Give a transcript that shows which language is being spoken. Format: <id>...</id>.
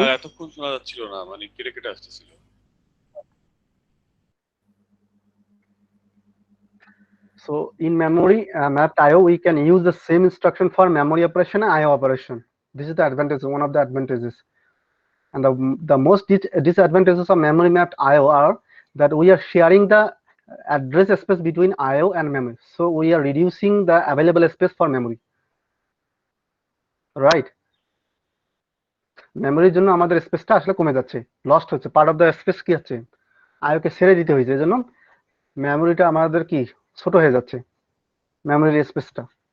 <bn>Sir এতক্ষণ শোনা যাচ্ছিল না, মানে কেটে কেটে আসতেছিল।</bn> <en>So in memory mapped IO, we can use the same instruction for memory operation and IO operation. This is the advantage, one of the advantages. And the most disadvantages of memory mapped IO are that we are sharing the address space between IO and memory. So we are reducing the available space for memory. Right?</en> <bn>মেমোরির জন্য আমাদের স্পেসটা আসলে কমে যাচ্ছে, lost হচ্ছে, part of the space কি হচ্ছে, আইওকে ছেড়ে দিতে হয়েছে, এজন্য মেমোরিটা আমাদের কি ছোট হয়ে যাচ্ছে, মেমোরির স্পেসটা।</bn>